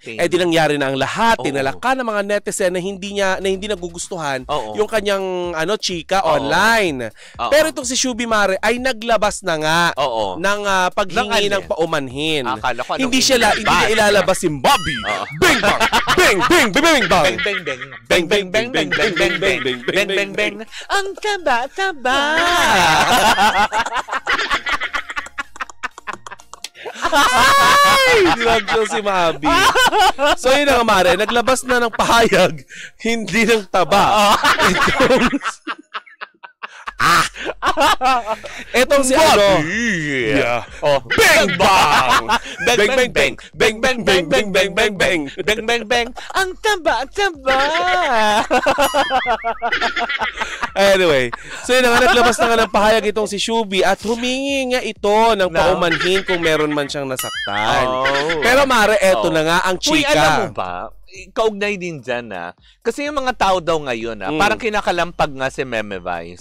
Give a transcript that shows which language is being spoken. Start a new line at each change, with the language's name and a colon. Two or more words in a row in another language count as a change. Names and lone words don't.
Filipino: Eh di nangyari na ang lahat. Oo. Tinalaka ng mga netizen na hindi nagugustuhan Oo. yung kanyang chika Oo. online. Oo. Pero itong si Shubi Mare ay naglabas na nga Oo. ng paghingi Ng ng paumanhin. Akala ko Hindi anong hindi niya ilalabas si Bobby. Oo. Bang bang bang bang bang bang. Beng, beng, beng. Beng, beng, beng, beng, beng, beng, beng. Beng, beng, beng. Ang taba-taba. Ay! Dinagyo si Mabi. So yun na nga, Mare, naglabas na ng pahayag, hindi ng taba. Etong si Yeah. Oh. Bang bang! Beng, beng, beng. Beng, beng, beng, beng, beng, beng, beng. Beng, beng, beng. Ang taba-taba. Anyway, so yun na nga, naglabas na nga ng pahayag itong si Shubi at humingi nga ito ng paumanhin kung meron man siyang nasaktan. Oh. Pero Mare, eto Oh. na nga ang Uy, chika. alam mo ba? Kaugnay din dyan, Kasi yung mga tao daw ngayon, parang kinakalampag nga si Meme Vice.